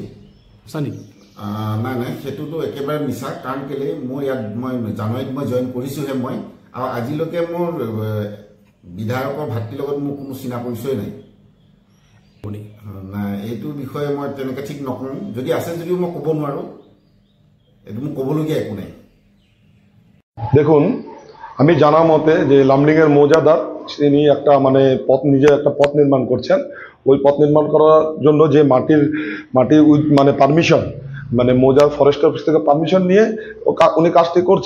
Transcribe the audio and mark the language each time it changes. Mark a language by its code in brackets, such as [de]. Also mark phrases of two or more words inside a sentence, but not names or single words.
[as] নাই নাই, সেইটোতো একেবাৰে মিছা, কাৰণ কেলে মই ইয়াত মই জানুৱাৰীত মই জইন কৰিছোঁহে মই, আৰু আজিলৈকে মোৰ বিধায়কৰ ভাতৃৰ লগত মোৰ কোনো চিনা পৰিচয় নাই। নাই, এইটো বিষয়ে মই তেনেকৈ ঠিক নকওঁ, যদি আছে যদিও মই ক'ব নোৱাৰোঁ, এইটো মোক ক'বলগীয়া একো নাই। [bn] দেখুন, আমি জানা মতে যে লামডিংয়ের মৌজাদার তিনি একটা মানে নিজে একটা পথ নির্মাণ করছেন। ওই পথ নির্মাণ করার জন্য যে মাটি মানে পারমিশন, মানে মৌজা [en] forest office [bn] থেকে পারমিশন নিয়ে উনি কাজটি করছেন।